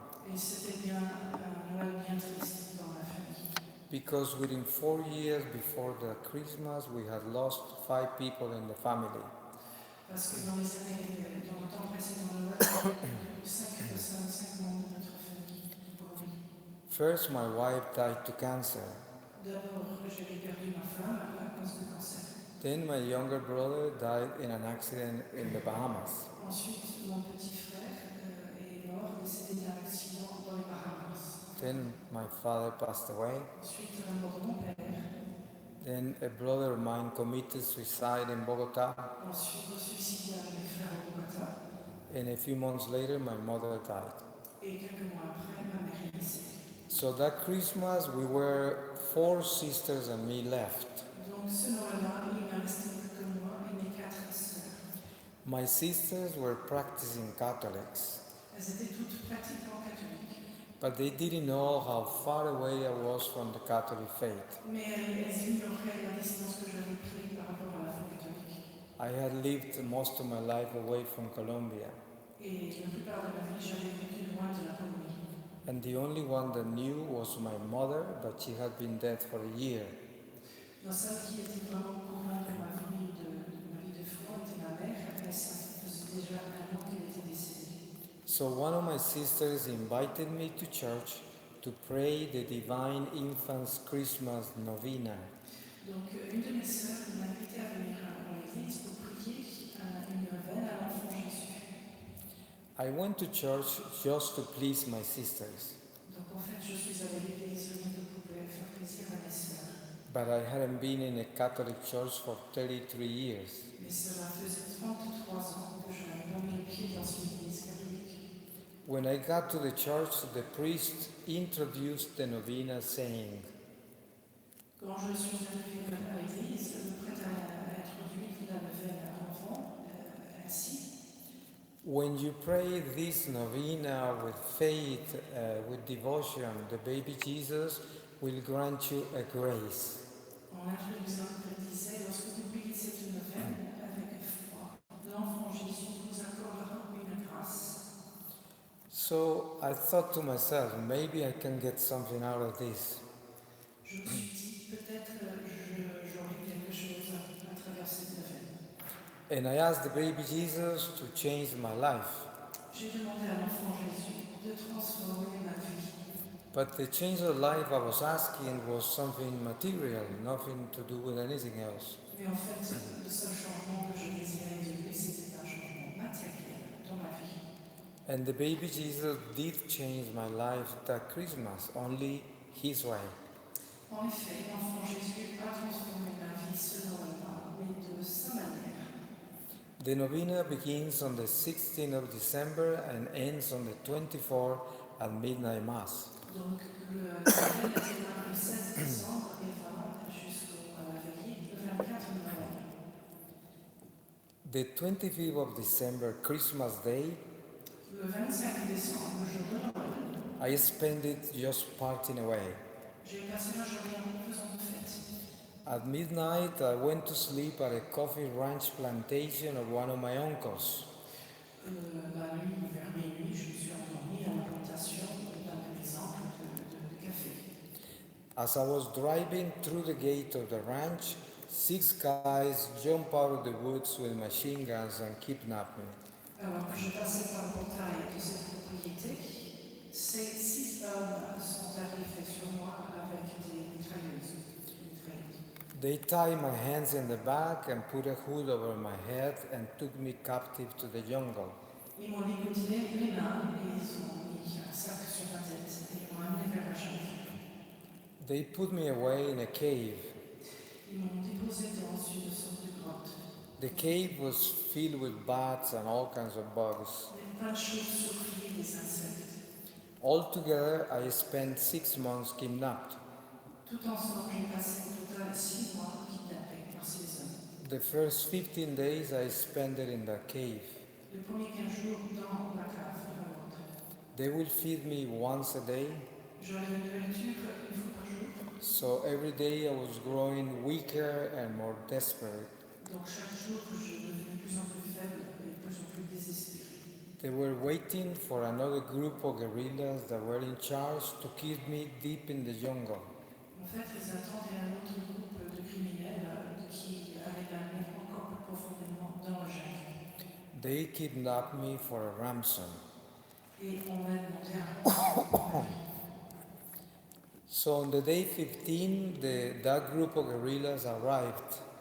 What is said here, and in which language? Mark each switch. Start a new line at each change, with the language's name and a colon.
French: Et c'était bien un Noël bien triste dans ma famille.
English: because within 4 years before the Christmas, we had lost 5 people in the family.
French: Parce que dans le temps précédent de Noël, il y a eu 5 membres de notre famille en Colombie.
English: First, my wife died to cancer.
French: D'abord, j'avais perdu ma femme à cause du cancer.
English: Then my younger brother died in an accident in the Bahamas.
French: Ensuite, mon petit frère est mort, décédé d'un accident dans les Bahamas.
English: Then my father passed away.
French: Ensuite, la mort de mon père.
English: Then a brother of mine committed suicide in Bogota,
French: Ensuite, je suis suicidé avec mes frères au Bogota.
English: and a few months later, my mother died.
French: Et quelques mois après, ma mère est décédée.
English: So that Christmas, we were 4 sisters and me left.
French: Donc ce Noël-là, il ne restait plus que moi et mes 4 sœurs.
English: My sisters were practicing Catholics,
French: Elles étaient toutes pratiquement catholiques.
English: but they didn't know how far away I was from the Catholic faith.
French: Mais elles ignoraient la distance que j'avais prise par rapport à la foi catholique.
English: I had lived most of my life away from Colombia,
French: Et la plupart de ma vie, j'avais vécu loin de la Colombie.
English: and the only one that knew was my mother, but she had been dead for a year.
French: La seule qui était vraiment au courant de ma vie de foi était ma mère. Et ça faisait déjà un an qu'elle était décédée.
English: So one of my sisters invited me to church to pray the Divine Infant's Christmas Novena.
French: Donc une de mes sœurs m'a invité à venir à l'église pour prier une neuvaine à l'enfant Jésus.
English: I went to church just to please my sisters,
French: Donc en fait, je suis allée à l'église rien que pour faire plaisir à mes sœurs.
English: but I hadn't been in a Catholic church for 33 years.
French: Mais cela faisait 33 ans que je n'avais pas mis les pieds dans une église catholique.
English: When I got to the church, the priest introduced the novena saying,
French: Quand je suis arrivée à l'église, le prêtre a introduit la neuvaine à l'enfant ainsi.
English: when you pray this novena with faith, with devotion, the baby Jesus will grant you a grace.
French: En introduisant, il disait, lorsque vous priez cette neuvaine avec foi, l'enfant Jésus vous accordera une grâce.
English: So I thought to myself, maybe I can get something out of this.
French: Je me suis dit, peut-être j'aurai quelque chose à travers cette neuvaine.
English: And I asked the baby Jesus to change my life.
French: J'ai demandé à l'enfant Jésus de transformer ma vie.
English: But the change of life I was asking was something material, nothing to do with anything else.
French: Mais en fait, le seul changement que je désirais de lui, c'était un changement matériel dans ma vie.
English: And the baby Jesus did change my life that Christmas, only his way.
French: En effet, l'enfant Jésus a transformé ma vie ce Noël-là, mais de sa manière.
English: The novena begins on the 16th of December and ends on the 24th at midnight mass.
French: Donc, le Noël démarre le 16 décembre et va jusqu'à la veillée, le 24 novembre.
English: The 25th of December, Christmas Day,
French: Le 25 décembre, le jour de Noël,
English: I spent it just partying away.
French: j'ai passé ma journée en faisant de fête.
English: At midnight, I went to sleep at a coffee ranch plantation of one of my uncles.
French: La nuit, vers minuit, je me suis endormie à la plantation d'un exemple de café.
English: As I was driving through the gate of the ranch, 6 guys jumped out of the woods with machine guns and kidnapped me.
French: Alors que je passais par le portail de cette propriété, ces 6 hommes sont arrivés sur moi avec des mitrailleuses.
English: They tied my hands in the back and put a hood over my head and took me captive to the jungle.
French: Ils m'ont ligoté les mains et ils ont mis un sac sur ma tête et m'ont amené vers la jungle.
English: They put me away in a cave.
French: Ils m'ont déposé dans une sorte de grotte.
English: The cave was filled with bats and all kinds of bugs.
French: Des tas de chauves-souris, des insectes.
English: Altogether, I spent 6 months kidnapped.
French: Tout ensemble, j'ai passé au total 6 mois kidnappés par ces hommes.
English: The first 15 days I spent it in the cave.
French: Le premier 15 jours dans la cave de la grotte.
English: They will feed me once a day,
French: J'aurais une nourriture une fois par jour.
English: so every day I was growing weaker and more desperate.
French: Donc chaque jour, je devenais de plus en plus faible et de plus en plus désespéré.
English: They were waiting for another group of guerrillas that were in charge to keep me deep in the jungle.
French: En fait, ils attendaient un autre groupe de criminels qui allaient l'amener encore plus profondément dans la jungle.
English: They kidnapped me for a ransom.
French: Et on m'a demandé un rançon.
English: So on the day 15, that group of guerrillas arrived.